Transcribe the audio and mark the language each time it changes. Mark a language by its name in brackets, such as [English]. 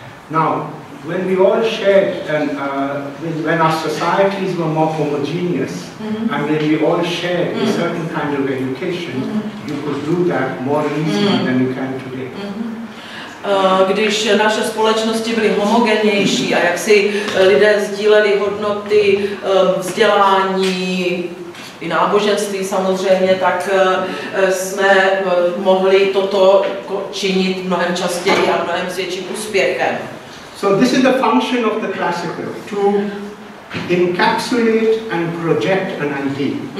[English] Now, when we all shared and when our societies were more homogeneous and when we all shared a certain kind of education, you could do that more easily than you can today. [Czech] Když naše společnosti byly homogennější a jak si lidé sdíleli hodnoty, vzdělání, i náboženství samozřejmě, tak jsme mohli toto činit mnohem častěji a mnohem s větším úspěchem. [English] So this is the function of the classical, to encapsulate and project an idea.